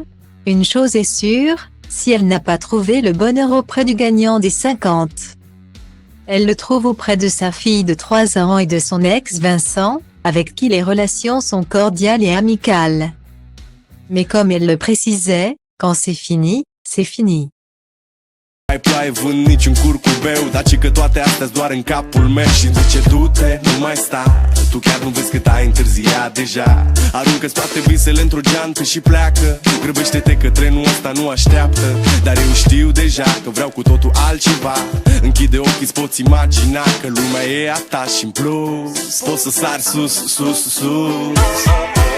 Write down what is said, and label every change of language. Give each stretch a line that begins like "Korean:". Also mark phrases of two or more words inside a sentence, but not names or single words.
French: Une chose est sûre, si elle n'a pas trouvé le bonheur auprès du gagnant des 50. Elle le trouve auprès de sa fille de 3 ans et de son ex Vincent, avec qui les relations sont cordiales et amicales. Mais comme elle le précisait, quand c'est fini, c'est fini.
Romanian: Ai ploaie, vânt, niciun curcubeu, dar ci că toate astea-s doar în capul meu. Și zice du-te, nu mai sta, tu chiar nu vezi cât ai întârziat deja. Aruncă-ți toate visele într-o geantă și pleacă. Grăbește-te că trenul ăsta nu așteaptă. Dar eu știu deja că vreau cu totul altceva. Închide ochii, îți poți imagina că lumea e a ta și în plus poți să sari sus, sus, sus.